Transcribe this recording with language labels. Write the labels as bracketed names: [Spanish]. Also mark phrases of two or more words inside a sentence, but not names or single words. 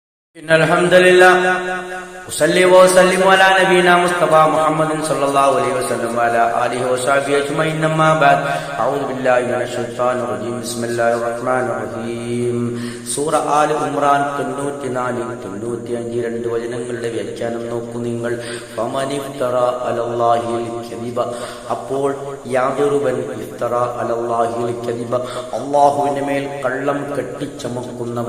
[Arabic] إن الحمد لله أصلي وأسلم على نبينا مصطفى محمد صلى الله عليه وسلم وعلى آله وصحبه أجمعين أما بعد أعوذ بالله من الشيطان الرجيم بسم الله الرحمن الرحيم [Malayalam] സൂറ ആൽ ഇംറാൻ 94-95 വചനങ്ങളുടെ വ്യാഖ്യാനം നോക്കൂ നിങ്ങൾ. [Arabic] فمن افترى على الله الكذب, [Malayalam] അപ്പോൾ യാതൊരുവൻ [Arabic] افترى على الله الكذب, [Malayalam] അല്ലാഹുവിന്റെ മേൽ കള്ളം കെട്ടിച്ചമക്കുന്നവൻ,